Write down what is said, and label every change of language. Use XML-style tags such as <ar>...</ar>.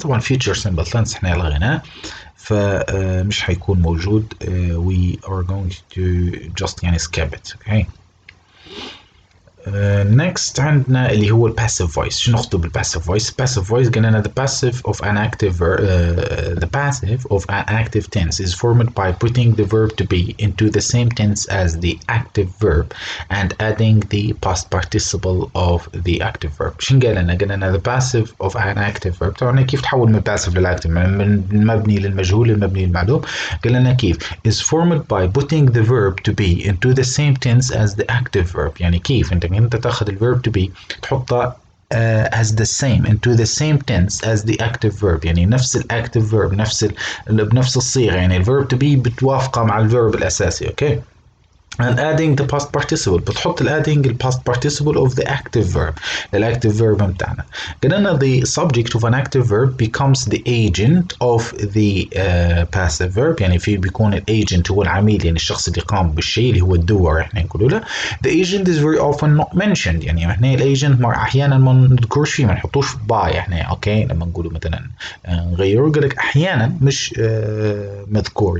<ar>طبعا</ar> <en>future simple tense</en> <ar>احنا لغيناه فمش حيكون موجود.</ar> <en>we are going to just</en> <ar>يعني</ar> <en>skip it. okay next</en> <ar>عندنا اللي هو</ar> <en>passive voice.</en> <ar>شنو نقصد بالpassive voice؟</ar> <en>passive voice قلنا the passive of an active the passive of an active tense is formed by putting the verb to be into the same tense as the active verb and adding the past participle of the active verb.</en> <ar>شنو قلنا</ar> <en>the passive of an active verb.</en> <ar>طبعا كيف تحول من passive للactive من المبني للمجهول للمبني للمعلوم. قلنا كيف</ar> <en>is formed by putting the verb to be into the same tense as the active verb.</en> <ar>يعني كيف انت تاخذ</ar> <en>الverb to be</en> <ar>تحطه</ar> <en>as the same into the same tense as the active verb.</en> <ar>يعني نفس الاكتيف verb بنفس الصيغه يعني الverb to be بتوافقه مع الverb الاساسي.</ar> <en>okay and adding the past participle</en> <ar>بتحط</ar> <en>adding the past participle of the active verb الactive verb</en> <ar>متاعنا.</ar> <en>قلنا the subject of an active verb becomes the agent of the passive verb.</en> <ar>يعني في بيكون الايجنت هو العميل يعني الشخص اللي قام بالشيء اللي هو الدور احنا نقول له.</ar> <en>the agent is very often not mentioned.</en> <ar>يعني احنا الايجنت احيانا ما نذكرش فيه ما نحطوش باي احنا. اوكي لما نقوله مثلا نغيره قال لك احيانا مش مذكور.</ar>